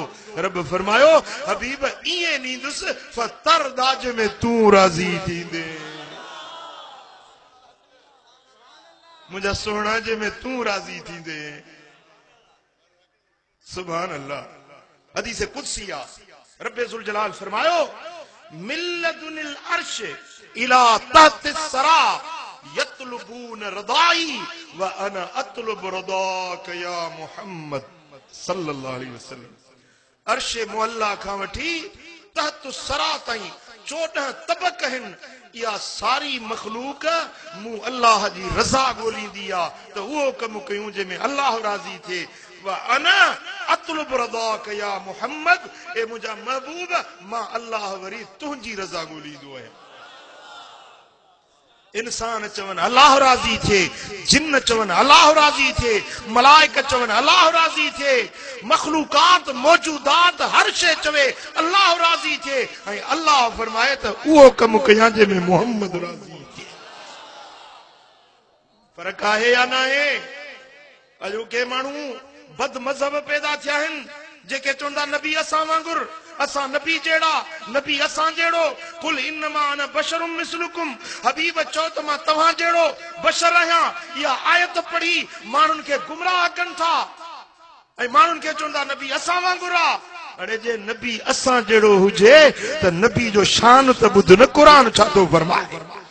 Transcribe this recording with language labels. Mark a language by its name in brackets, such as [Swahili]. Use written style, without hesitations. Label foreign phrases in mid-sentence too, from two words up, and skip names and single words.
[Sindhi] रब फरमायो हबीब ईअं ॾींदुसि फतर दाज में तूं राज़ी थींदे, मुंहिंजा सोना जे में तूं राज़ी थींदे। [Arabic] سبحان الله. [Sindhi] हदीस कुदसी आ, रब्बे ज़ुल जलाल फरमायो [Arabic] من لدن العرش إلى تحت الثرى يطلبون رضائي وأنا أطلب رضاك يا محمد صلى الله عليه وسلم. [Sindhi] अर्श मुअल्ला खां वठी तहतुस सरा ताईं 14 तबक आहिनि। इहा सारी मखलूक मूं अल्लाह जी रज़ा ॻोल्हींदी आहे त उहो कमु कयूं जंहिंमें अल्लाह राज़ी थिए। [Arabic] وأنا أطلب رضاك يا محمد, [Sindhi] ए मुंहिंजा महबूब मां अल्लाह वरी तुंहिंजी रज़ा ॻोल्हींदो आहियां। इंसान चवन अल्लाह राज़ी थिए, जिन्न चवन अल्लाह राज़ी थिए, मलाइक चवन अल्लाह राज़ी थिए, मखलूकात मौजूदात हर शइ चवे अल्लाह राज़ी थिए, ऐं अल्लाह फरमाए त उहो कमु कयां जंहिंमें मोहम्मद राज़ी थिए। फर्क़ु आहे या न आहे? अॼु के माण्हू बद मज़हब पैदा थिया आहिनि जेके चवंदा नबी असां वांगुरु, असां नबी जहिड़ा, नबी असां जहिड़ो। [Arabic] قل إنما أنا بشر مثلكم, [Sindhi] हबीब चओ त मां तव्हां जहिड़ो बशर आहियां। इहा आयत पढ़ी माण्हुनि खे गुमराह कनि था ऐं माण्हुनि खे चवंदा नबी असां वांगुरु आहे। अड़े जे नबी असां जहिड़ो हुजे त नबी जो शान त ॿुध न, क़ुरान छा थो फरमाए।